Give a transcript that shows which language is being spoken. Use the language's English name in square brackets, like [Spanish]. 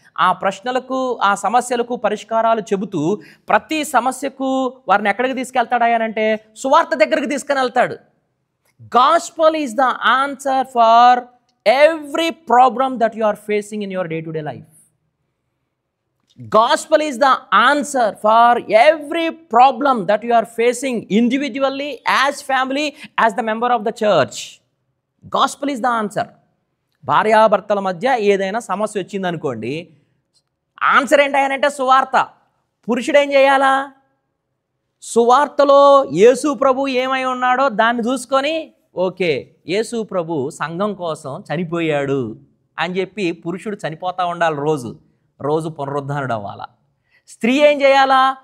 [Telugu] ఆ ప్రశ్నలకు, ఆ సమస్యలకు పరిష్కారాలు చెబుతూ ప్రతి సమస్యకు వారిని ఎక్కడికి తీసుకెళ్తాడంటే సువార్త దగ్గరికి తీసుకుని వెళ్తాడు. [English] Gospel is the answer for every problem that you are facing in your day to day life. Gospel is the answer for every problem that you are facing individually, as family, as the member of the church. Gospel is the answer. [Telugu] భార్యాభర్తల మధ్య ఏదైనా సమస్య వచ్చిందనుకోండి, answer ఏంటంటే సువార్త. పురుషుడు ఏం చేయాలా? సువార్తలో యేసు ప్రభు ఏమై ఉన్నాడో దాన్ని చూసుకొని, ఓకే యేసు ప్రభు సంఘం కోసం చనిపోయాడు అని చెప్పి పురుషుడు చనిపోతూ ఉండాలి, రోజు పునరుద్ధరణడు అవ్వాలా. స్త్రీ ఏం చేయాలా?